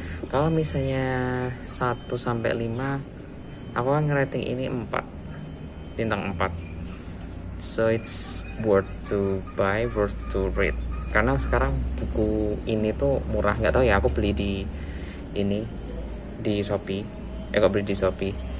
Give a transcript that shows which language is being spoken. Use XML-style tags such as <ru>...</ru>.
<id>Kalau misalnya 1 sampai 5, aku akan ngerating ini 4 bintang 4.</id> <en>So it's worth to buy, worth to read.</en> <id>Karena sekarang buku ini tuh murah, nggak tahu ya, aku beli di Shopee. Kok beli di Shopee?</id>